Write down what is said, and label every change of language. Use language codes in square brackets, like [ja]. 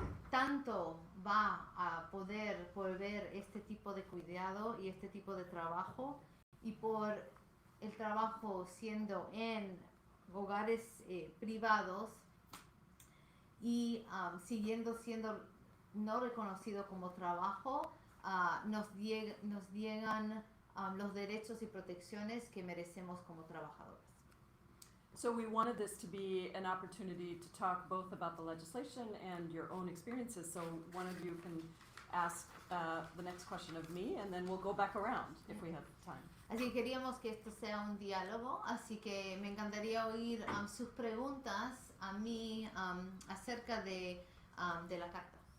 [es] Tanto va a poder volver este tipo de cuidado y este tipo de trabajo, y por el trabajo siendo en hogares privados y siguiendo siendo no reconocido como trabajo, nos llegan los derechos y protecciones que merecemos como trabajadores. [en] So we wanted this to be an opportunity to talk both about the legislation and your own experiences. So one of you can ask the next question of me, and then we'll go back around if we have time. [es] Así que queríamos que esto sea un diálogo, así que me encantaría oír sus preguntas a mí acerca de la carta.